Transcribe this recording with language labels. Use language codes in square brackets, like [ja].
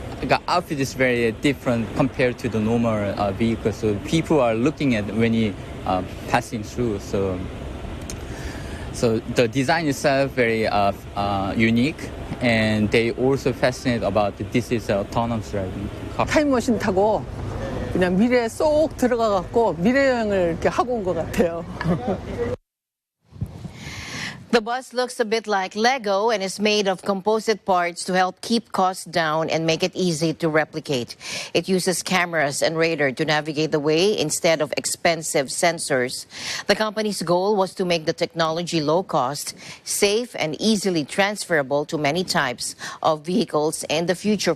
[en] The outfit is very different compared to the normal vehicle, so people are looking at when you passing through. So the design itself very unique, and they also fascinated about this is autonomous driving car. [ko] 타임머신 타고 그냥 미래에 쏙 들어가 갖고 미래 여행을 이렇게 하고 온 것 같아요. [en] The bus looks a bit like Lego and is made of composite parts to help keep costs down and make it easy to replicate. It uses cameras and radar to navigate the way instead of expensive sensors. The company's goal was to make the technology low cost, safe, and easily transferable to many types of vehicles in the future.